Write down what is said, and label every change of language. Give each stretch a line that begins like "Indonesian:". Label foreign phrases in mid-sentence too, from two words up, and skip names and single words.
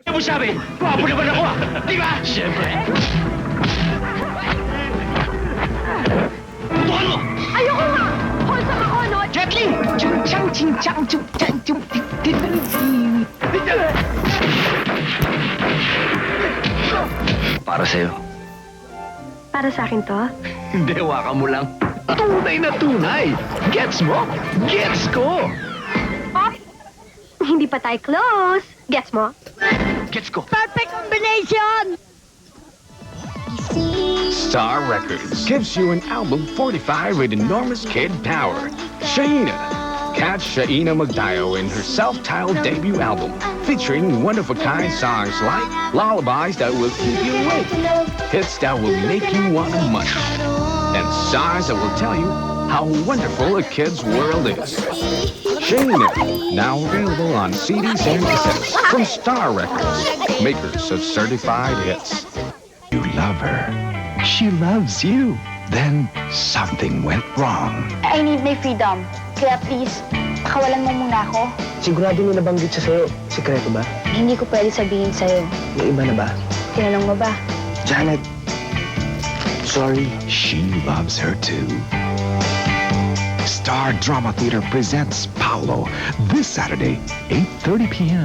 Filipino: sabi, gwapo naman ako ah. Di ba? Siyempre. Putukan mo! Ayoko nga! Wholesome ako, no? Jet Li! Chung chang ching chang chung chang chung tik tik tik. Para sa'yo. Para sa akin to? Hindi, hawakan mo lang. Tunay na tunay. Gets mo? Gets ko! Oh! Hindi pa tayo close. Gets mo? Gets ko.
English: Perfect combination! Star Records gives you an album fortified with enormous kid power. Shaina. Catch Shaina Magdayo in her self-titled debut album, featuring one-of-a-kind songs like lullabies that will keep you awake, hits that will make you want to munch, and songs that will tell you how wonderful a kid's world is. Shaina, now available on CDs and cassettes from Star Records, makers of certified hits. You love her. She loves you. Then something went wrong. I need my freedom.
Filipino: Kaya please, pakawalan mo muna ako. Sigurado mo nabanggit siya sa'yo. Sikreto ba? Hindi ko pwede sabihin sa'yo. May iba na ba? Tinanong mo ba? Janet, sorry.
English: She loves her too. Star Drama Theater presents Paolo this Saturday, 8:30 p.m.